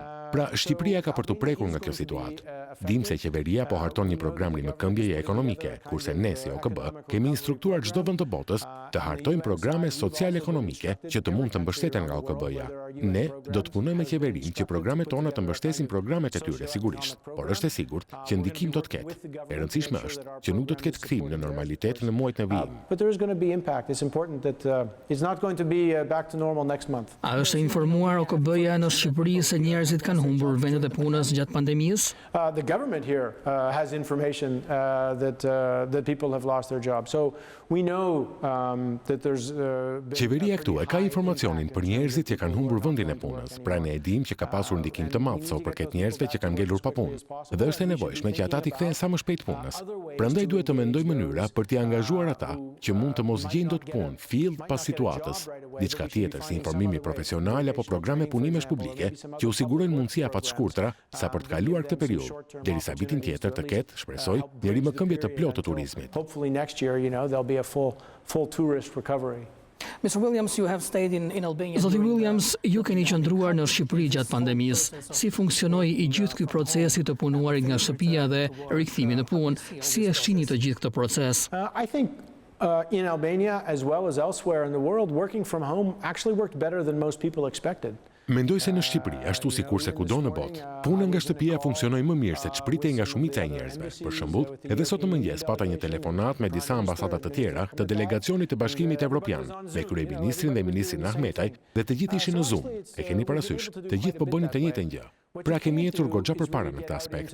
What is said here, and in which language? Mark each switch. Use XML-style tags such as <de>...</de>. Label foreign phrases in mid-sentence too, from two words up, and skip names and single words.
<sq>Pra Shqipëria ka për të prekur nga kjo situatë. Dim se qeveria po harton një program rimëkëmbjeje ekonomike, kurse ne si OKB kemi instruktuar çdo vend të botës të hartojnë programe social-ekonomike që të mund të mbështeten nga OKB-ja. Ne do të punojmë me qeverinë që programet tona të mbështesin programet e tyre sigurisht, por është e sigurt që ndikim do të ketë. E rëndësishme është që nuk do të ketë kthim në normalitet në muajt në vijim.</sq> <en>But there is going to be impact. It's important that it's not going to be back to normal next month.</en> <sq>A është informuar OKB-ja në Shqipëri se njerëzit kanë humbur vendet e punës gjatë pandemisë?</sq> <en>The government here has information that people have lost their jobs. So we know that there's</en> <sq>Qeveria këtu e ka informacionin për njerëzit që kanë humbur vendin e punës. Pra ne e dim që ka pasur ndikim të madh sa përket njerëzve që kanë ngelur pa punë. Dhe është e nevojshme që ata t'i kthehen sa më shpejt punës. Prandaj duhet të mendojmë mënyra për t'i angazhuar ata që mund të mos gjejnë dot punë fill pas situatës. Diçka tjetër si informimi profesional apo programe punimesh publike që u sigurojnë mundësi apo të shkurtra sa për të kaluar këtë periudhë, derisa vitin tjetër të ketë, shpresoj, një rimëkëmbje të plotë të turizmit.</sq> <en>Hopefully next year, there'll be a full tourist recovery. Mr. Williams, you have stayed in Albania.</en> <sq>Zoti Williams, ju keni qëndruar në Shqipëri gjatë pandemisë. Si funksionoi i gjithë ky procesi të punuarit nga shtëpia dhe rikthimi në punë? Si e shihni të gjithë këtë proces?</sq> <en>I think in Albania, as well as elsewhere in the world, working from home actually worked better than most people expected.</en> <sq>Mendoj se në Shqipëri, ashtu sikurse kudo në botë, puna nga shtëpia funksionoi më mirë se çpritej nga shumica e njerëzve. Për shembull, edhe sot në mëngjes pata një telefonat me disa ambasada të tjera të delegacionit të Bashkimit Evropian, me kryeministrin dhe ministrin Ahmetaj, dhe të gjithë ishin në Zoom. E keni parasysh, të gjithë po bënin të njëjtën gjë. Pra kemi ecur goxha përpara në këtë aspekt.</sq>